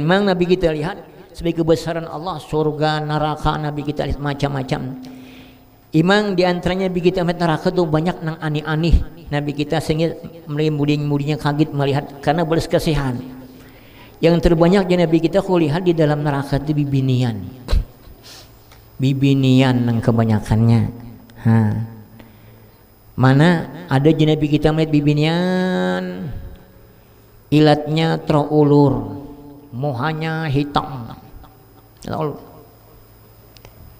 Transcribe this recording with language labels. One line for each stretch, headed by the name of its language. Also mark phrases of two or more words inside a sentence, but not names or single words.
Indonesian: Memang Nabi kita lihat sebagai kebesaran Allah, surga, neraka, Nabi kita lihat macam-macam. Imang di antaranya Nabi kita melihat neraka itu banyak nang aneh-aneh. Nabi kita sehingga mudinya kaget melihat karena belas kasihan. Yang terbanyak Nabi kita kulihat di dalam neraka itu bibinian. Bibinian yang kebanyakannya.
Banjar: Mana ada Nabi kita melihat bibinian ilatnya terulur, muhanya hitam.